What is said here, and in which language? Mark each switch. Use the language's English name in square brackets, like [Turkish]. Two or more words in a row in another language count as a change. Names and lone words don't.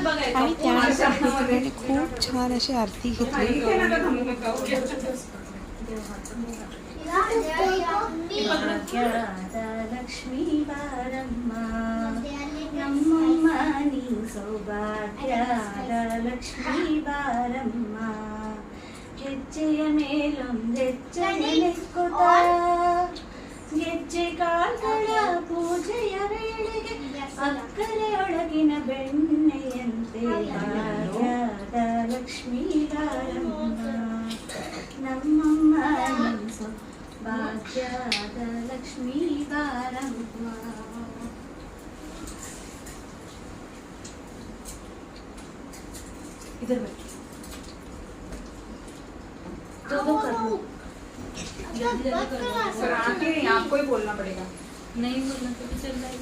[Marathi] आणि त्यानंतर प्रत्येकाने खूप छान अशी आरती घेतली. [Kannada] ಲಕ್ಷ್ಮೀ ಬಾರಮ್ಮ नಮ್ಮಮ್ಮ ನೀ ಸೌಭಾಗ್ಯದ ಲಕ್ಷ್ಮೀ ಬಾರಮ್ಮ ಗೆಜ್ಜೆಯ ಮೇಲೊಂದೆಜ್ಜೆನೆಕ್ಕುತ್ತ ಗೆಜ್ಜೆ ಕಾಲ್ಗಳ ಪೂಜೆಯ ವೇಳೆಗೆ ಅಕ್ಕರೆಯೊಳಗಿನ ಬೆಣ್ಣೆಯಂತೆ ಭಾಗ್ಯದ ಲಕ್ಷ್ಮೀ ಬಾರಮ್ಮ ನಮ್ಮಮ್ಮ ನೀ ಸೌಭಾಗ್ಯದ ಲಕ್ಷ್ಮೀ ಬಾರಮ್ಮ. [Hindi] इधर बैठ दो कर लो. सर आके नहीं, आपको ही बोलना पड़ेगा. नहीं बोलना तो भी चल जाएगा.